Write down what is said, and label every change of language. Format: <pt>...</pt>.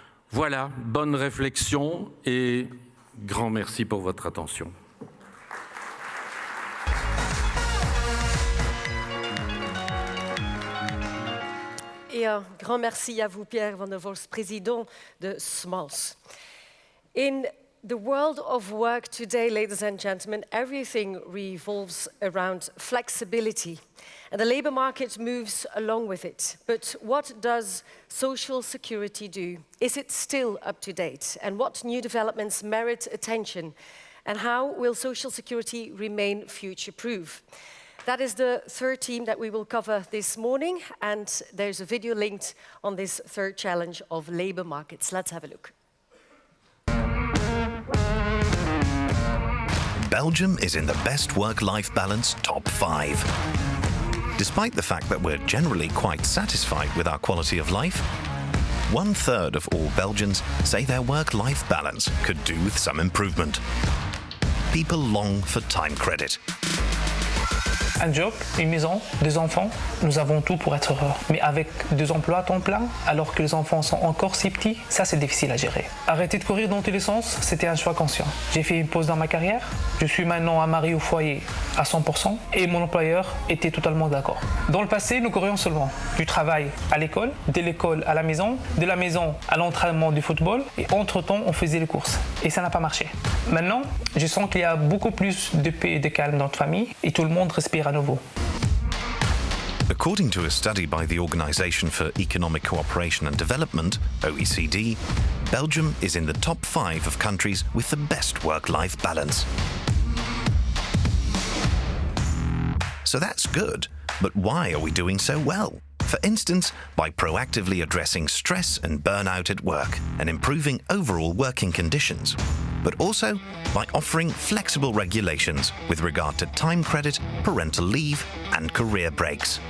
<fr>Voilà, bonne réflexion et grand merci pour votre attention. Et un grand merci à vous, Pierre Van der Vorst, président de SMALS.</fr> <en>In the world of work today, ladies and gentlemen, everything revolves around flexibility, and the labour market moves along with it. But what does social security do? Is it still up to date? And what new developments merit attention? And how will social security remain future-proof? That is the third theme that we will cover this morning, and there's a video linked on this third challenge of labour markets. Let's have a look. Belgium is in the best work-life balance top 5. Despite the fact that we're generally quite satisfied with our quality of life, 1/3 of all Belgians say their work-life balance could do with some improvement. People long for time credit.</en> <fr>Un job, une maison, 2 enfants, nous avons tout pour être heureux. Mais avec 2 emplois à temps plein, alors que les enfants sont encore si petits, ça c'est difficile à gérer. Arrêter de courir dans tous les sens, c'était un choix conscient. J'ai fait une pause dans ma carrière, je suis maintenant un mari au foyer à 100% et mon employeur était totalement d'accord. Dans le passé, nous courions seulement du travail à l'école, de l'école à la maison, de la maison à l'entraînement du football et entre-temps on faisait les courses. Et ça n'a pas marché. Maintenant, je sens qu'il y a beaucoup plus de paix et de calme dans notre famille et tout le monde respire à nouveau.</fr> <en>According to a study by the Organisation for Economic Cooperation and Development, OECD, Belgium is in the top 5 of countries with the best work-life balance. So that's good, but why are we doing so well? For instance, by proactively addressing stress and burnout at work and improving overall working conditions, but also by offering flexible regulations with regard to time credit, parental leave, and career breaks.</en>